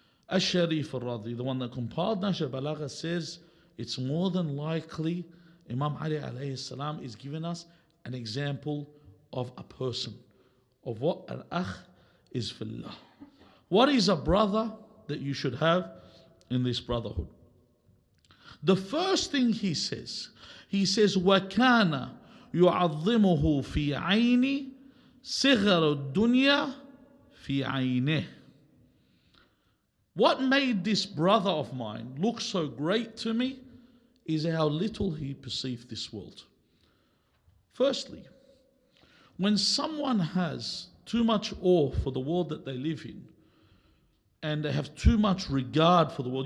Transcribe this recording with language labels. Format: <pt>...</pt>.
<en>Al-Sharif al-Radi, the one that compiled Nahj al-Balagha, says it's more than likely Imam Ali alayhi salam is giving us an example of a person, of what an akh is fillah. What is a brother that you should have in this brotherhood? The first thing he says,</en> <ar>وَكَانَ يُعَظِّمُهُ فِي عَيْنِ صِغَرُ الدُّنْيَا فِي عَيْنِهِ.</ar> <en>What made this brother of mine look so great to me is how little he perceived this world. Firstly, when someone has too much awe for the world that they live in, and they have too much regard for the world.</en>